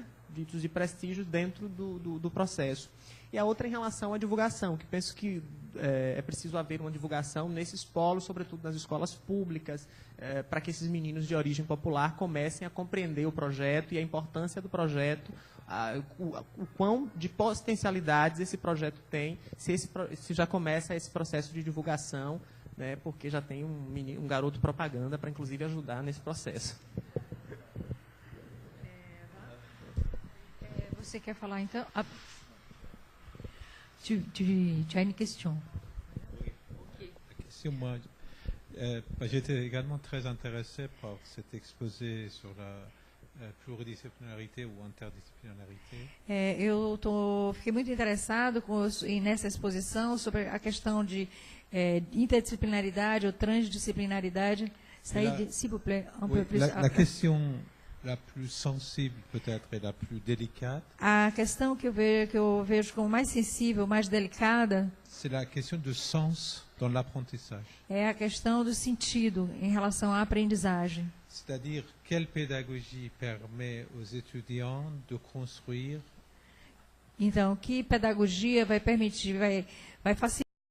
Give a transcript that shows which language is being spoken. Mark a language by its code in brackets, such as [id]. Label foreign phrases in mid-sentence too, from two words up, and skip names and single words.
[pt] Ditos de prestígio dentro do processo. E a outra em relação à divulgação, que penso que é preciso haver uma divulgação nesses polos, sobretudo nas escolas públicas, para que esses meninos de origem popular comecem a compreender o projeto e a importância do projeto, o quão de potencialidades esse projeto tem, se já começa esse processo de divulgação, né, porque já tem um garoto propaganda para, inclusive, ajudar nesse processo. Você quer falar, então? [fr] Tu as une question? J'étais également très intéressé par cet exposé sur la pluridisciplinarité ou interdisciplinarité. [pt] Fiquei muito interessado nessa exposição sobre a questão de interdisciplinaridade ou transdisciplinaridade. [fr] S'il vous plaît, un peu plus. La question la plus sensible peut-être et la plus délicate, [pt] A questão que eu vejo como mais sensível, mais delicada, [fr] c'est la question de sens dans l'apprentissage. [pt] é a questão do sentido em relação à aprendizagem. [fr] C'est-à-dire, quelle pédagogie permet aux étudiants de construire [pt] Então, que pedagogia vai permitir, vai facilitar